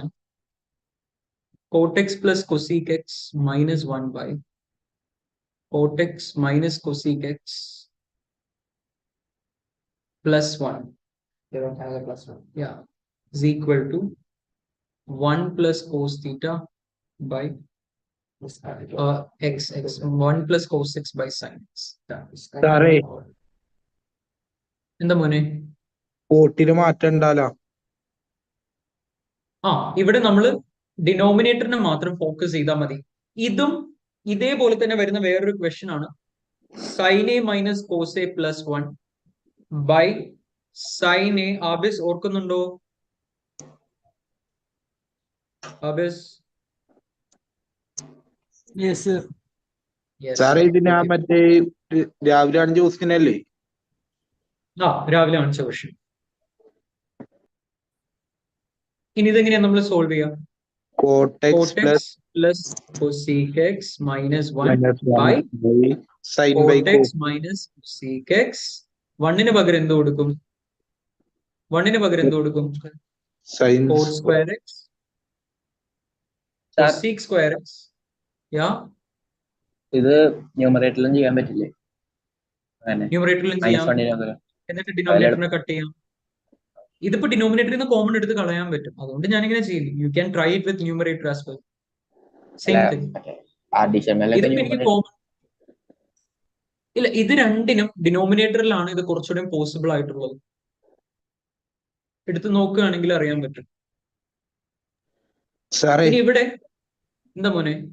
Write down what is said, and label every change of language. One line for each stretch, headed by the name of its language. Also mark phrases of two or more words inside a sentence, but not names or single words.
English: Cot x plus cosec x minus 1 by cot x minus cosec x plus 1. They don't have a plus 1. Yeah. Is equal to 1 plus cos theta by x. 1 plus cos x by sin x. Sorry.
Malayalam: എന്താ മോനെ? കോട്ടിന് മാറ്റം ഉണ്ടാലോ? ഇവിടെ നമ്മള് ഡിനോമിനേറ്ററിനെ മാത്രം ഫോക്കസ് ചെയ്താൽ മതി. ഇതും ഇതേപോലെ തന്നെ വരുന്ന വേറൊരു ക്വസ്റ്റ്യൻ ആണ്.
English: sin A minus cos A plus 1 by sin A.
Malayalam: ആബിസ് ഓർക്കുന്നുണ്ടോ? ആബിസ്?
English: Yes, sir.
Malayalam: സാറേ ഇത് ഞാൻ മറ്റേ രാവിലെ കാണിച്ച ക്വസ്റ്റ്യൻ അല്ലേ? രാവിലെ കാണിച്ച ക്വസ്റ്റ്യൻ. ഇനി ഇതെങ്ങനെയാ നമ്മൾ സോൾവ് ചെയ്യാം?
English: Cot x plus cosec x minus 1 by sin cot x minus cosec x. 1
Malayalam: പകരം എന്ത് കൊടുക്കും? 1 പകരം എന്ത് കൊടുക്കും?
English: sin cot square x cosec square x.
Malayalam: ഇത് ന്യൂമറേറ്ററിലും ചെയ്യാൻ പറ്റില്ലേ? ന്യൂമറേറ്ററിലും ചെയ്യാം, എന്നിട്ട് ഡിനോമിനേറ്ററിനെ കട്ട് ചെയ്യാം. ഇതിപ്പോ ഡിനോമിനേറ്ററിൽ നിന്ന് കോമൺ എടുത്ത് കളയാൻ പറ്റും. അതുകൊണ്ട് ഞാനിങ്ങനെ ചെയ്യില്ല.
English: you can try it with numerator as well. Same thing.
Malayalam: ഇതിപ്പോ എനിക്ക് കോമൺ ഇല്ല. ഇത് രണ്ടിനും ഡിനോമിനേറ്ററിലാണ് ഇത് കുറച്ചുകൂടെ പോസിബിൾ ആയിട്ടുള്ളത്. എടുത്ത് നോക്കുകയാണെങ്കിൽ അറിയാൻ പറ്റും. ഇനി ഇവിടെ എന്താ മോനെ?